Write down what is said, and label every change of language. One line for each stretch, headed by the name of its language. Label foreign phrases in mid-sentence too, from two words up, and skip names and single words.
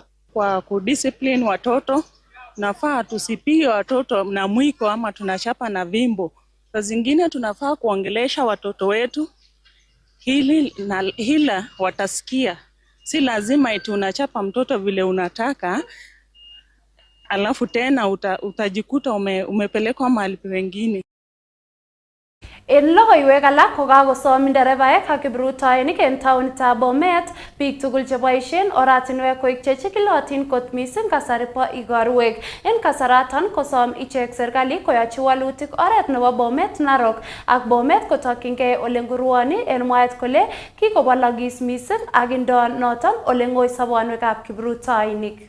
Swahili: Kwa kudiscipline watoto, nafaa tusipige watoto na mwiko ama tunachapa na vimbo. Saa zingine tunafaa kuongelesha watoto wetu hila watasikia. Si lazima eti unachapa mtoto vile unataka alafu tena utajikuta umepelekwa mahali pengine.
Kalenjin: En logoiywek alak kokakosom nderebaek ak kiprutoinik en taonitab Bomet biik tugul cheboisien oratinwek koik chechikilotin kot missing kasari bo igorwek. En kasaraton kosom ichek serikali koyochi walutik oret nebo Bomet Narok ak Bomet kotokyingei ole nguruoni en mwaet kole kikobolokis missing ak indo noton ole ngoi sobonwekab kiprutoinik.